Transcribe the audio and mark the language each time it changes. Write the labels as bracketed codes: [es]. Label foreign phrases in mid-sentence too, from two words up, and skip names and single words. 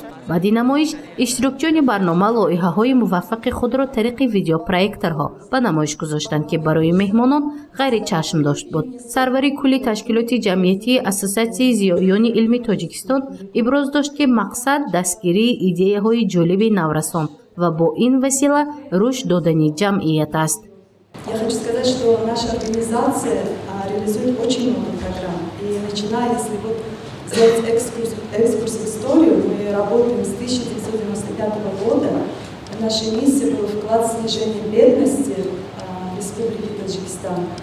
[tg] بعد نمایش اشتراکچیان برنامه لایحه‌های موفق خود را طریق ویدیو پروژکتورها به نمایش گذاشتند که برای مهمانان غیر چشم داشت بود. سروری کلی تشکیلات جمعیتی اساسیاسیون ضیائیان علمی تاجیکستان ابراز داشت که مقصد دستگیری ایده‌های جالب نوجوانان و با این وسیله رشد دادن جمعیت است. [ru] Я хочу сказать, что наша организация реализует очень много программ. И начиная, если вот сделать экскурс в историю, мы работаем с 1995 года. Наша миссия была вклад в снижение бедности в Республике Таджикистан.